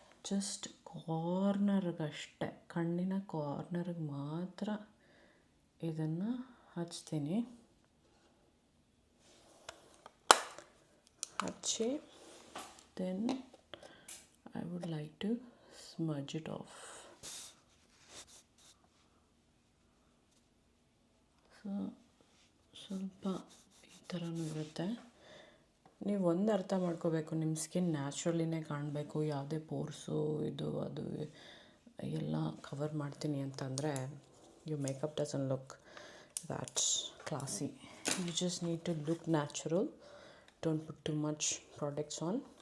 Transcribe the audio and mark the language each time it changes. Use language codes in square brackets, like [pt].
[kn] Just ಕಾರ್ನರ್ಗಷ್ಟೆ, ಕಣ್ಣಿನ ಕಾರ್ನರ್ಗೆ ಮಾತ್ರ ಇದನ್ನು ಹಚ್ತೀನಿ. [en] ಹಚ್ಚಿ then I would like to smudge it off. [kn] So ಸ್ವಲ್ಪ ಈ ಥರನೂ ಇರುತ್ತೆ. ನೀವು ಒಂದು ಅರ್ಥ ಮಾಡ್ಕೋಬೇಕು, ನಿಮ್ಮ ಸ್ಕಿನ್ ನ್ಯಾಚುರಲಿನೇ ಕಾಣಬೇಕು, ಯಾವುದೇ ಪೋರ್ಸು ಇದು ಅದು ಎಲ್ಲ ಕವರ್ ಮಾಡ್ತೀನಿ ಅಂತಂದರೆ [en] your makeup doesn't look that classy. You just need to look natural. Don't put too much products on.